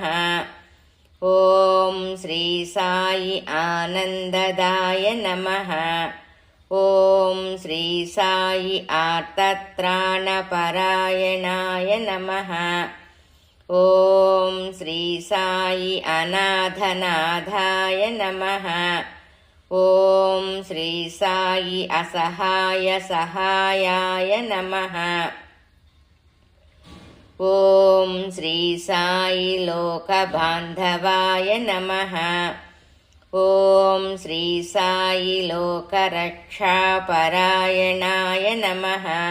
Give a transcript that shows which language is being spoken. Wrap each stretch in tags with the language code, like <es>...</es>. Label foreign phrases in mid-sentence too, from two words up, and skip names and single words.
<sa>ओम श्री साई आनन्ददाय नमः। ओम श्री साई आर्तत्राणपरायणाय नमः। ओम श्री साई अनाथनाथाय नमः। ఓం శ్రీ సాయి అసహాయ సహాయాయ నమః. ఓం శ్రీ సాయి లోక బాంధవాయ నమః. ఓం శ్రీ సాయి లోక రక్షాపరాయణాయ నమః.</sa>